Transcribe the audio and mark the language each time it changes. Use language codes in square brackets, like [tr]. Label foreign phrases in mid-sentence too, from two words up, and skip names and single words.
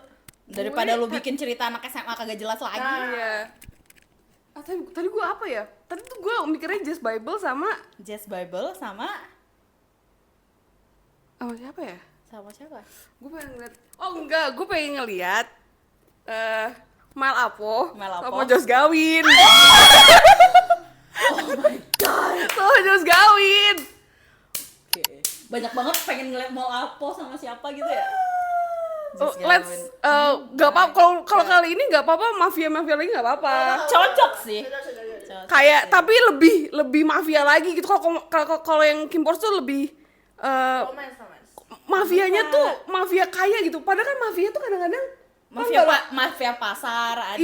[id] Daripada lu bikin cerita anak SMA kagak jelas lagi. Iya. Tadi gua apa ya? Tadi tuh gua mikirnya Just Bible sama Jazz Bible sama siapa ya? sama siapa? Gue pengen ngeliat. Oh enggak, gue pengen ngeliat Mal Apo Mel Apo. sama Jos Gawin. Sama Jos Gawin. Oke. Banyak banget pengen ngeliat mau Apo sama siapa gitu ya. Oh, Just let's Gawin. nggak apa kalau kali ini nggak apa-apa, mafia lagi nggak apa-apa. Cocok sih. Kayak tapi lebih mafia lagi gitu. Kalau yang Kim Pors tuh lebih Romance. mafianya tuh mafia kaya gitu. Padahal kan mafia tuh kadang-kadang Mafia pasar ada.